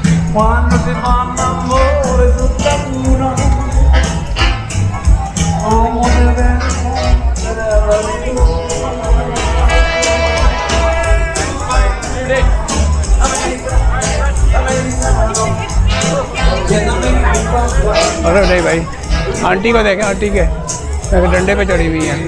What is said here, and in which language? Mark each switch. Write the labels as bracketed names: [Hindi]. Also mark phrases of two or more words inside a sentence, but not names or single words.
[Italian] Quando si fa l'amore tutta pura, come deve [Hindi] अरे नहीं भाई, आंटी को देखें, आंटी के डंडे पे चढ़ी हुई है।